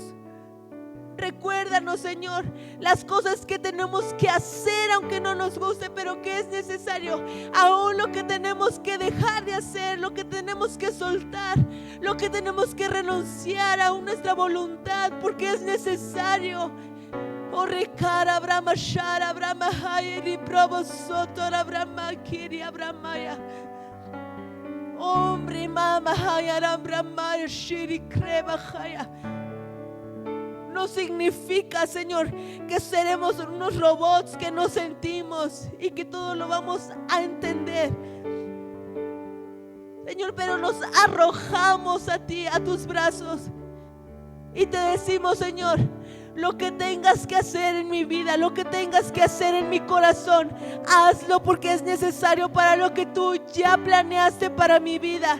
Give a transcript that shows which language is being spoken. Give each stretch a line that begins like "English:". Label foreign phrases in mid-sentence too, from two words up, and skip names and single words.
Spanish: Recuérdanos, Señor, las cosas que tenemos que hacer aunque no nos guste, pero que es necesario. Aún lo que tenemos que dejar de hacer, lo que tenemos que soltar, lo que tenemos que renunciar a nuestra voluntad, porque es necesario. Oh, Rekara Brahma Shara Brahma Hayeri Probo Sotora Brahma Kiri Brahmaya. Hombre Mama Hayaram Brahmaya Shiri Kreba Haya. No significa, Señor, que seremos unos robots que no sentimos y que todo lo vamos a entender, Señor, pero nos arrojamos a ti, a tus brazos, y te decimos, Señor, lo que tengas que hacer en mi vida, lo que tengas que hacer en mi corazón, hazlo, porque es necesario para lo que tú ya planeaste para mi vida.